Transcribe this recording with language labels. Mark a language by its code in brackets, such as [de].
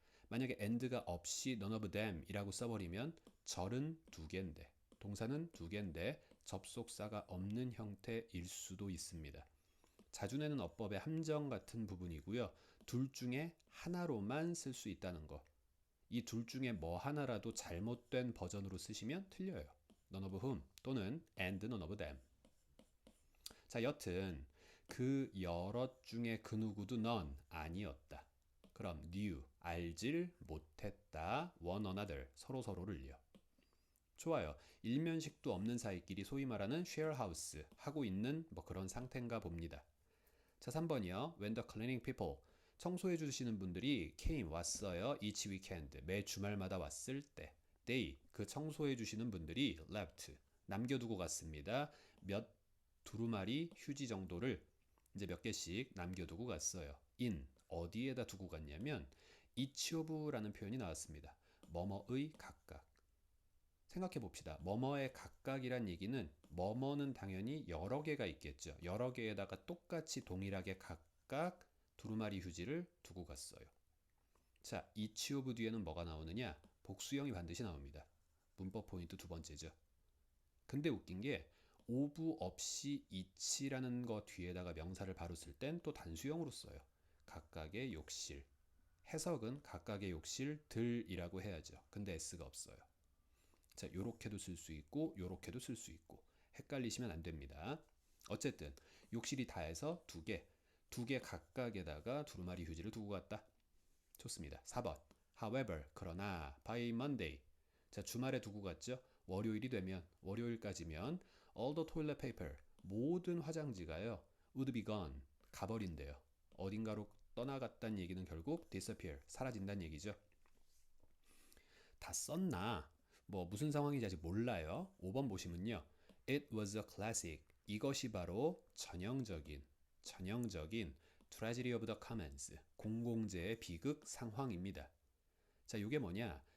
[ko] 만약에 and가 없이 [en] none of them [ko] 이라고 써버리면 절은 두 개인데 동사는 두 개인데 접속사가 없는 형태일 수도 있습니다. 자주 내는 어법의 함정 같은 부분이고요. 둘 중에 하나로만 쓸 수 있다는 거. 이 둘 중에 뭐 하나라도 잘못된 버전으로 쓰시면 틀려요. [en] none of whom [ko] 또는 [en] and none of them. [ko] 자, 여튼 그 여럿 중에 그 누구도 none 아니었다. 그럼 knew 알질 못했다. [en] one another [ko] 서로를요. 좋아요. 일면식도 없는 사이끼리 소위 말하는 share house 하고 있는 뭐 그런 상태인가 봅니다. 자, 3번이요. [en] When the cleaning people [ko] 청소해 주시는 분들이 [en] came [ko] 왔어요. [en] each weekend [ko] 매 주말마다 왔을 때 [en] they [ko] 그 청소해 주시는 분들이 [en] left [ko] 남겨두고 갔습니다. 몇 두루마리 휴지 정도를 이제 몇 개씩 남겨두고 갔어요. in 어디에다 두고 갔냐면 [en] each of [ko] 라는 표현이 나왔습니다. 뭐뭐의 각각. 생각해 봅시다. 뭐뭐의 각각이란 얘기는 뭐뭐는 당연히 여러 개가 있겠죠. 여러 개에다가 똑같이 동일하게 각각 두루마리 휴지를 두고 갔어요. 자, each of 뒤에는 뭐가 나오느냐? 복수형이 반드시 나옵니다. 문법 포인트 두 번째죠. 근데 웃긴 게 of 없이 each라는 거 뒤에다가 명사를 바로 쓸 땐 또 단수형으로 써요. 각각의 욕실. 해석은 각각의 욕실들이라고 해야죠. 근데 s가 없어요. 자, 요렇게도 쓸 수 있고 요렇게도 쓸 수 있고 헷갈리시면 안 됩니다. 어쨌든 욕실이 다 해서 두 개 각각에다가 두루마리 휴지를 두고 갔다. 좋습니다. 4번. [en] However, [ko] 그러나 [en] by Monday. [ko] 자, 주말에 두고 갔죠. 월요일이 되면 월요일까지면 [en] all the toilet paper [ko] 모든 화장지가요 [en] would be gone [ko] 가버린대요. 어딘가로 떠나갔다는 얘기는 결국 disappear 사라진다는 얘기죠. 다 썼나? 뭐 무슨 상황인지 아직 몰라요. 5번 보시면요. [en] It was a classic. [ko] 이것이 바로 전형적인 [en] Tragedy of the Commons [ko] 공공재의 비극 상황입니다. 자, 이게 뭐냐?